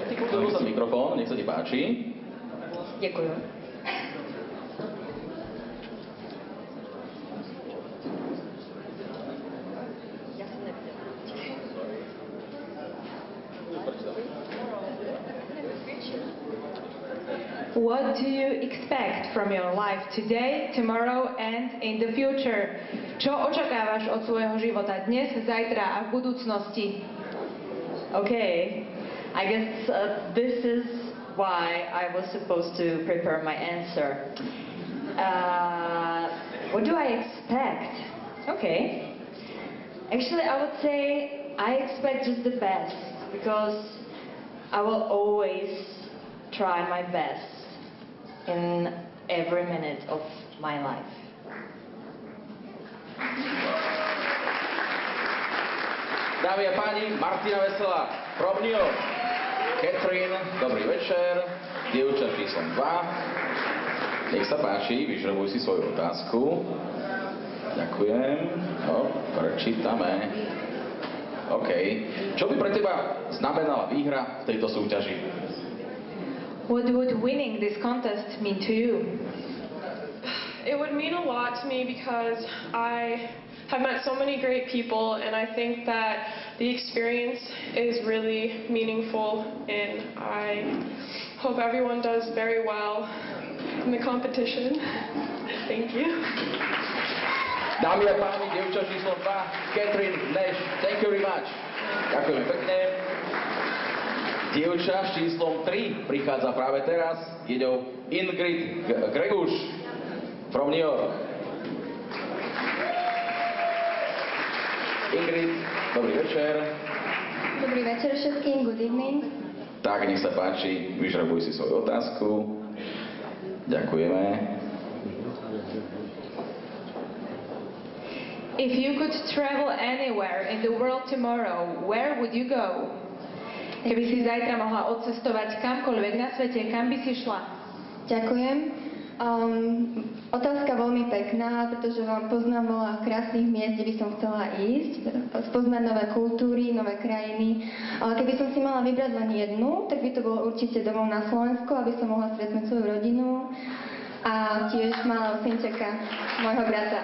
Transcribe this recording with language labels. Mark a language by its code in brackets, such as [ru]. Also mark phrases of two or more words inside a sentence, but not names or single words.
[sk] Ty kúkol sa mikrofón, nech sa ti páči. Ďakujem. [en] What do you expect from your life today, tomorrow and in the future? [sk] Čo očakávaš od svojho života dnes, zajtra a v budúcnosti? [en] Okay. I guess this is why I was supposed to prepare my answer. What do I expect? Okay. Actually, I would say I expect just the best, because I will always try my best in every minute of my life. [sk] Dámy a páni, Martina Veselá from New York. Catherine, dobrý večer. Dievča číslom 2. Nech sa páči, vyžrebuj si svoju otázku. Ďakujem. No, prečítame. OK. Čo by pre teba znamenala výhra v tejto súťaži? [en] What would winning this contest mean to you? It would mean a lot to me because I have met so many great people, and I think that the experience is really meaningful, and I hope everyone does very well in the competition. Thank you. [sk] Dámy a páni, dievča číslo 2, [en] Catherine Nash, thank you very much. [sk] Ďakujem pekne. Dievča s číslom 3 prichádza práve teraz. Je ňou Ingrid Greguš from New York. Ingrid, dobrý večer. Dobrý večer všetkým, [en] good evening. [sk] Tak, nech sa páči, vyžrebuj si svoju otázku. Ďakujeme. [en] If you could travel anywhere in the world tomorrow, where would you go? [sk] Keby si zajtra mohla odcestovať kamkoľvek na svete, kam by si šla? Ďakujem. Otázka veľmi pekná, pretože vám poznám veľa krásnych miest, kde by som chcela ísť, spoznať nové kultúry, nové krajiny. Ale keby som si mala vybrať len jednu, tak by to bolo určite domov na Slovensku, aby som mohla stretnúť svoju rodinu a tiež malého synčeka, môjho brata.